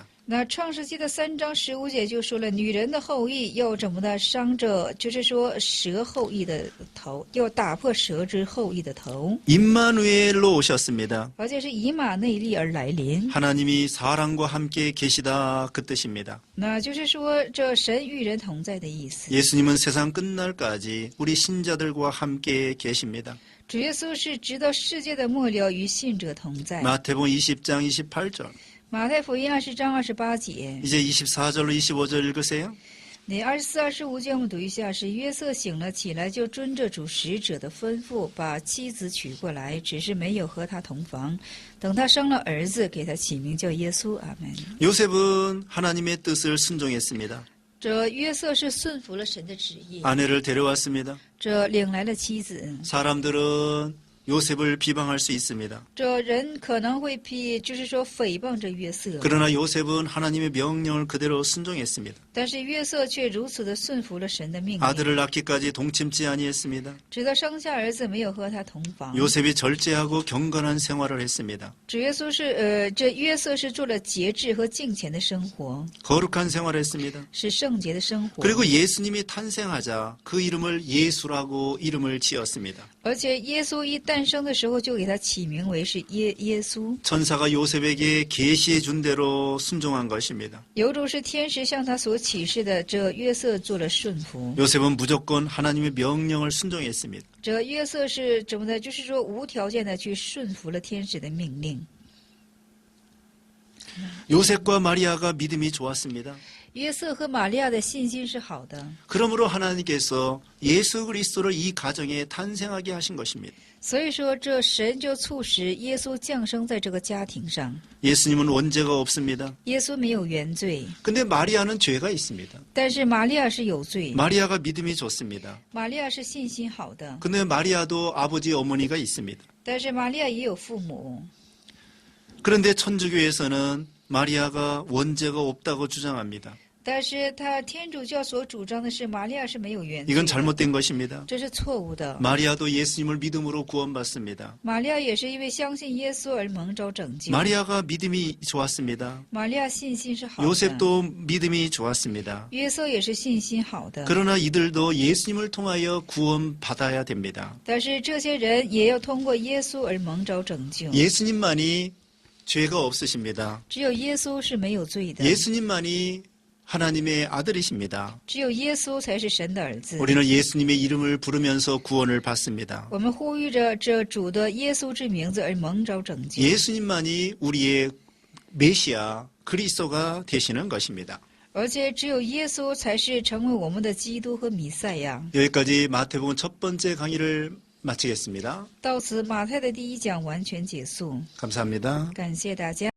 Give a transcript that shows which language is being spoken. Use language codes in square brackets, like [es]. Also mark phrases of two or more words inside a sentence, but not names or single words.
[zh] 那创世纪的3章15节就说了，女人的后裔要怎么的伤着，就是说蛇后裔的头，要打破蛇之后裔的头， [ko] 임마누엘로 오셨습니다. [zh] 而且是以马内利而来临。 [ko] 하나님이 사람과 함께 계시다 그 뜻입니다. [zh] 那就是说，这神与人同在的意思。 [ko] 예수님은 세상 끝날까지 우리 신자들과 함께 계십니다. [zh] 主耶稣是直到世界的末了与信者同在。 [ko] 마태복음 20장 28절. [zh] 马太福音20章28节， [ko] 이제 24절로 25절 읽으세요. [zh] 那24、25节我们读一下：是约瑟醒了起来，就遵着主使者的吩咐，把妻子娶过来，只是没有和他同房。等他生了儿子，给他起名叫耶稣。阿门。 [ko] 요셉은 하나님의 뜻을 순종했습니다. [zh] 这约瑟是顺服了神的旨意， [ko] 아내를 데려왔습니다. [zh] 这领来了妻子。 [ko] 사람들은 요셉을 비방할 수 있습니다. [zh] 这人可能会就是说诽谤着约瑟， [ko] 그러나 요셉은 하나님의 명령을 그대로 순종했습니다. [zh] 但是约瑟却如此的顺服了神的命令， [ko] 아들을 낳기까지 동침지 아니했습니다. [zh] 直到生下儿子，没有和他同房。 [ko] 요셉이 절제하고 경건한 생활을 했습니다. [zh] 主耶稣是这约瑟是做了节制和敬虔的生活， [ko] 거룩한 생활을 했습니다. [zh] 是圣洁的生活。 [ko] 그리고 예수님이 탄생하자 그 이름을 예수라고 이름을 지었습니다. [zh] 而且耶稣一诞生的时候，就给他起名为是耶稣。 [ko] 천사가 요셉에게 계시해 준 대로 순종한 것입니다. [zh] 有种是天使向他所启示的，这约瑟做了顺服。 [ko] 요셉은 무조건 하나님의 명령을 순종했습니다. [zh] 这约瑟是怎么的？就是说无条件的去顺服了天使的命令。 [ko] 요셉과 마리아가 믿음이 좋았습니다. [zh] 约瑟和玛利亚的信心是好的， [ko] 그러므로 하나님께서 예수 그리스도를 이 가정에 탄생하게 하신 것입니다. [zh] 所以说这神就促使耶稣降生在这个家庭上。 [ko] 예수님은 원죄가 없습니다. [zh] 耶稣没有原罪， [ko] 근데 마리아는 죄가 있습니다. [zh] 但是玛利亚是有罪。 [ko] 마리아가 믿음이 좋습니다. [zh] 玛利亚是信心好的， [ko] 근데 마리아도 아버지 어머니가 있습니다. [zh] 但是玛利亚也有父母。 [ko] 그런데 천주교에서는 마리아가 원죄가 없다고 주장합니다. [zh] 但是他天主教所主张的是玛利亚是没有原罪 [ko] 이건 [zh] 的， [ko] 잘못된 것입니다. [zh] 这是错误的。 [ko] 마리아도 예수님을 믿음으로 구원받습니다. [zh] 玛利亚也是因为相信耶稣而蒙召拯救。 [ko] 마리아가 믿음이 좋았습니다. [zh] 玛利亚信心是好的， [ko] 요셉도 믿음이 좋았습니다. [zh] 约瑟也是信心好的。 [ko] 그러나 이들도 예수님을 통하여 구원받아야 됩니다. [zh] 但是这些人也要通过耶稣而蒙召拯救。 [ko] 예수님만이 죄가 없으십니다. [zh] 只有耶稣是没有罪的， [ko] 예수님만이 하나님의 아들이십니다. [zh] 只有耶稣才是神的儿子。 [ko] 우리는 예수님의 이름을 부르면서 구원을 받습니다. [zh] 我们呼吁着这主的耶稣之名字而蒙召拯救。 [ko] 예수님만이 우리의 메시아 그리스도가 되시는 것입니다. [zh] 而且只有耶稣才是成为我们的基督和弥赛亚。 [ko] 여기까지 마태복음 첫 번째 강의를 마치겠습니다. [zh] 到此，马太的第1讲完全结束。 [ko] 감사합니다. [zh] 感谢大家。